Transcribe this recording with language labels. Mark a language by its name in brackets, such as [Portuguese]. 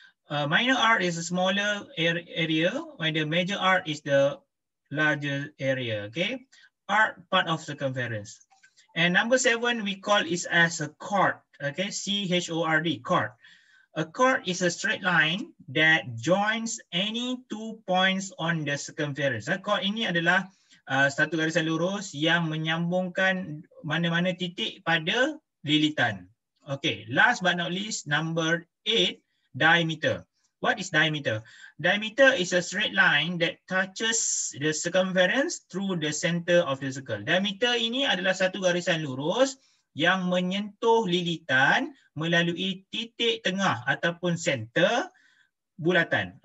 [English] Minor arc is a smaller area, while the major arc is the larger area. Okay, arc part of circumference. And number 7 we call is as a chord. Okay, C-H-O-R-D, chord. A chord is a straight line that joins any 2 points on the circumference. [Malay] Chord ini adalah satu garisan lurus yang menyambungkan mana-mana titik pada lilitan. [English] Okay, last but not least, number 8, diameter. What is diameter? Diameter is a straight line that touches the circumference through the center of the circle. [Malay] Diameter ini adalah satu garisan lurus yang menyentuh lilitan melalui titik tengah ataupun center bulatan.